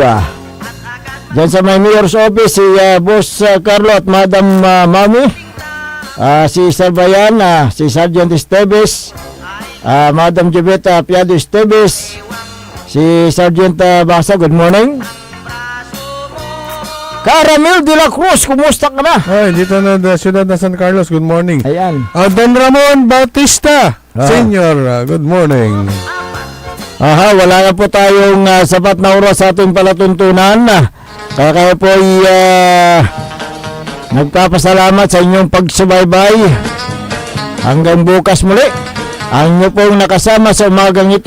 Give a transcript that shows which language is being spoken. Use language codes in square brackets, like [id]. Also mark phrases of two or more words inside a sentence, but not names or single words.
[tl] Diyan sa may Mayor's Office, si Boss Carlo at Madam Mami, si Sir Bayan, si Sergeant Esteves, Madam Joveta Piado Esteves, si Sergeant Basa, [en] good morning. [tl] Caramel de la Cruz, kumusta ka na? Ay, dito na siyudad na San Carlos, [en] good morning. [tl] Ayan. Don Ramon Bautista, Senior, [en] good morning. [tl] Wala na po tayong sapat na oras sa ating palatuntunan. Kaya kayo po ay nagpapasalamat sa inyong pagsubaybay. Hanggang bukas muli, ang inyo pong nakasama sa umagang ito.